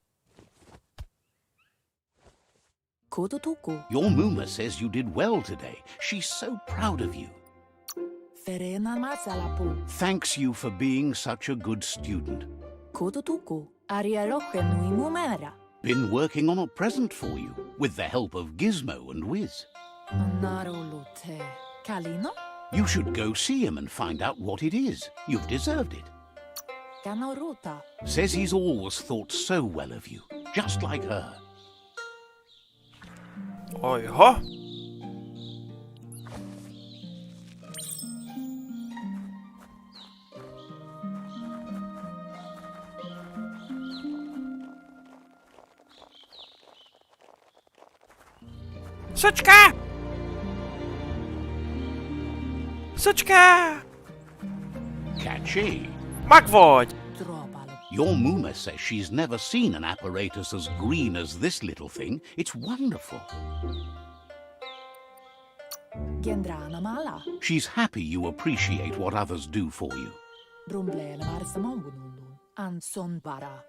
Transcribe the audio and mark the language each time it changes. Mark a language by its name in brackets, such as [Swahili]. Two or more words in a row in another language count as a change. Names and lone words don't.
[English] Kodotuku. Your Mooma says you did well today. She's so proud of you. Ferena mazalapu. Thanks you for being such a good student. Kodotuku. Ariaroche nui mumera. Been working on a present for you, with the help of Gizmo and Wiz. Narolute. Kalino? You should go see him and find out what it is. You've deserved it. Kanoruta. Says he's always thought so well of you, just like her. [Hungarian] Ojha! Szöcske! Szöcske! [English] Catchy. [Hungarian] Megvagy! Tropalo. [English] Your Mooma says she's never seen an apparatus as green as this little thing. It's wonderful. Gendrana mala. She's happy you appreciate what others do for you. Brumblele varsamambunundun. Anson bara.